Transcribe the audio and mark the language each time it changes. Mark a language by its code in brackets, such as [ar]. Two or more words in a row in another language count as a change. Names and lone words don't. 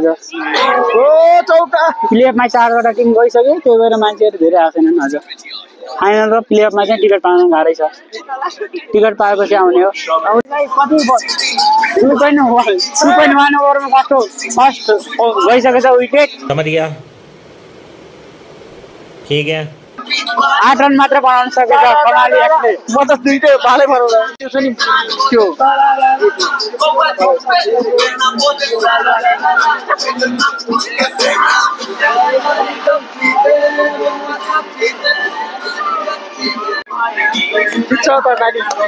[ne] चौका प्लेअफमा 4वटा टिम गइसक्यो, त्यही भएर मान्छेहरू धेरै आएको छैनन् आज। फाइनल र प्लेअफमा चाहिँ टिकट पाउन गाह्रै छ। टिकट पाएपछि आउने हो। कति 2.1 ओभरमा फर्स्ट गइसकेछ विकेट। [hi] समझ गया, ठीक है। [ne] 8 रन मात्र बनाउन सकेछ कर्णाली एक्सले। म त दुईटै बाले बनाउला त्यो छ नि त्यो। ठिक छ त नानी।